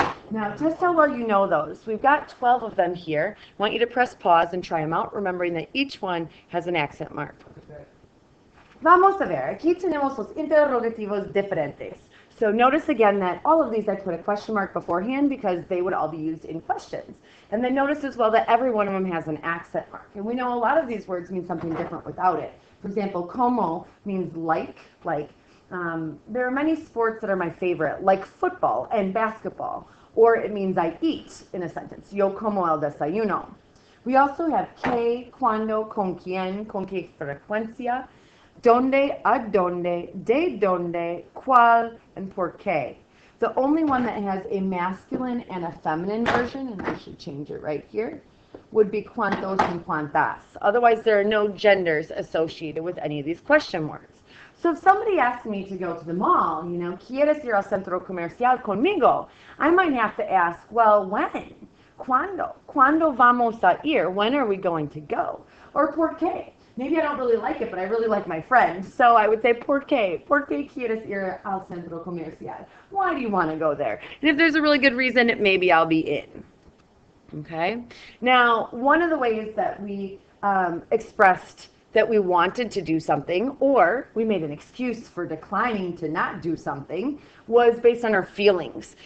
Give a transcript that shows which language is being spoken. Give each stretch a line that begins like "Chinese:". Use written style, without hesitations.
English: Now, just how well you know those. We've got 12 of them here. I want you to press pause and try them out, remembering that each one has an accent mark.
Spanish: Vamos a ver. Aquí tenemos los interrogativos diferentes.
English: So notice again that all of these I put a question mark beforehand because they would all be used in questions. And then notice as well that every one of them has an accent mark. And we know a lot of these words mean something different without it. For example, como means like. There are many sports that are my favorite, like football and basketball. Or it means I eat in a sentence.
Spanish: Yo como el desayuno.
English: We also have
Spanish: que, cuando, con quién, con qué frecuencia, donde, a donde, de donde, cuál, and por qué.
English: The only one that has a masculine and a feminine version, and I should change it right here, would be cuantos and cuantas. Otherwise, there are no genders associated with any of these question words. So if somebody asked me to go to the mall, you know,
Spanish: ¿quieres ir al centro comercial conmigo?
English: I might have to ask, well, when?
Spanish: ¿Cuándo? ¿Cuándo vamos a ir?
English: When are we going to go? Or
Spanish: ¿por qué?
English: Maybe I don't really like it, but I really like my friend. So I would say,
Spanish: ¿por qué? ¿Por qué quieres ir al centro comercial?
English: Why do you want to go there? And if there's a really good reason, maybe I'll be in. Okay? Now, one of the ways that we expressed that we wanted to do something, or we made an excuse for declining to not do something, was based on our feelings.